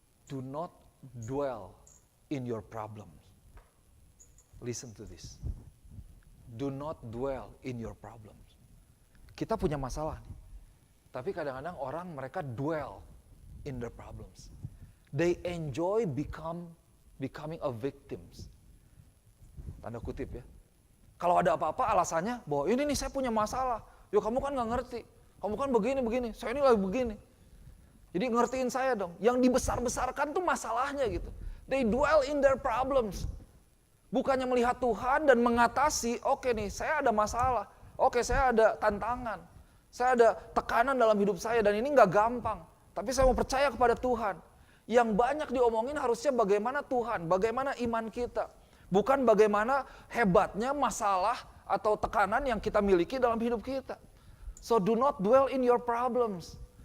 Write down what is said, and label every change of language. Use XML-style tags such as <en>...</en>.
<en>Do not dwell in your problems. Listen to this. Do not dwell in your problems.</en> <id>Kita punya masalah nih. Tapi kadang-kadang orang mereka</id> <en>dwell in their problems. They enjoy becoming a victims.</en> <id>Tanda kutip ya. Kalau ada apa-apa alasannya bahwa ini nih saya punya masalah. Yo kamu kan gak ngerti. Kamu kan begini. Saya ini lagi begini. Jadi ngertiin saya dong. Yang dibesar-besarkan tuh masalahnya gitu.</id> <en>They dwell in their problems.</en> <id>Bukannya melihat Tuhan dan mengatasi, oke nih saya ada masalah, oke saya ada tantangan, saya ada tekanan dalam hidup saya dan ini gak gampang. Tapi saya mau percaya kepada Tuhan. Yang banyak diomongin harusnya bagaimana Tuhan, bagaimana iman kita. Bukan bagaimana hebatnya masalah atau tekanan yang kita miliki dalam hidup kita.</id> <en>So do not dwell in your problems.</en>